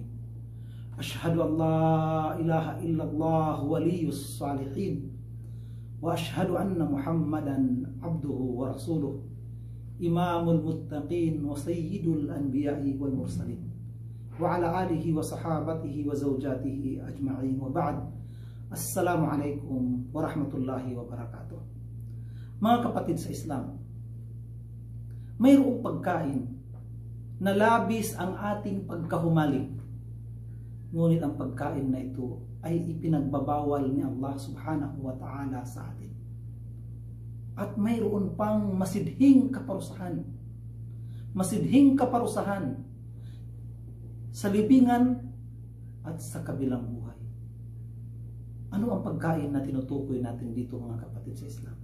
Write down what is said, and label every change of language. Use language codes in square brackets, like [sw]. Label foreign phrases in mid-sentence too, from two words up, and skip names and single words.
[ar] أشهد أن لا إله إلا الله ولي الصالحين، وأشهد أن محمدا عبده ورسوله، إمام المتقين وسيد الأنبياء والمرسلين، وعلى آله وصحابته وزوجاته أجمعين، وبعد. السلام عليكم ورحمة الله وبركاته. [tl] Mga kapatid sa Islam, mayroong pagkain na labis ang ating pagkahumaling. Ngunit ang pagkain na ito ay ipinagbabawal ni Allah [ar] سبحانه وتعالى [tl] sa atin. At mayroon pang masidhing kaparusahan. Masidhing kaparusahan sa libingan at sa kabilang buhay. Ano ang pagkain na tinutukoy natin dito, mga kapatid sa Islam?